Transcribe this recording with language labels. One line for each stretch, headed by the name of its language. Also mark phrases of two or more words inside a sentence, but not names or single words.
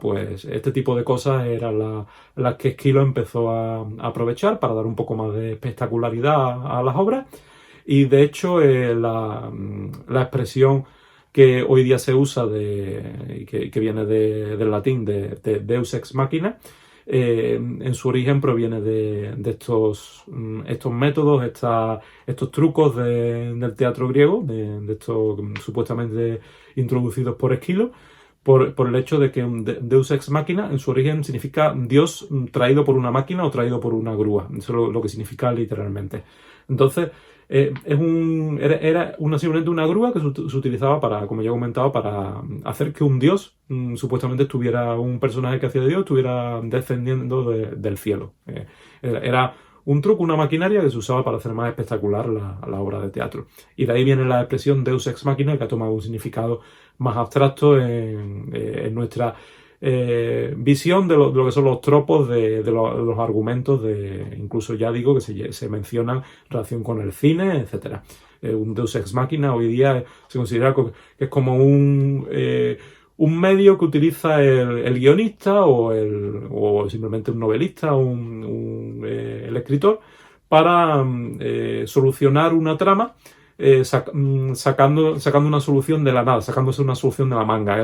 Spanish: Pues este tipo de cosas eran las que Esquilo empezó a aprovechar para dar un poco más de espectacularidad a las obras. Y de hecho la expresión que hoy día se usa, que viene del latín, de
Latin: Deus ex machina,
Spanish: en su origen proviene de estos métodos, estos trucos del teatro griego, de estos supuestamente introducidos por Esquilo, por el hecho de que
Latin: Deus ex machina
Spanish: en su origen significa Dios traído por una máquina o traído por una grúa. Eso es lo que significa literalmente. Entonces, era simplemente una grúa que se utilizaba para, como ya he comentado, para hacer que un dios, supuestamente un personaje que hacía de Dios, estuviera descendiendo del cielo. Era un truco, una maquinaria que se usaba para hacer más espectacular la obra de teatro. Y de ahí viene la expresión
Latin: Deus ex machina,
Spanish: que ha tomado un significado más abstracto en nuestra visión de lo que son los tropos de los argumentos, incluso ya digo que se mencionan en relación con el cine, etcétera. Un
Latin: Deus ex machina
Spanish: hoy día se considera que es como un medio que utiliza el guionista o simplemente un novelista o el escritor para solucionar una trama, sacando una solución de la nada, sacándose una solución de la manga.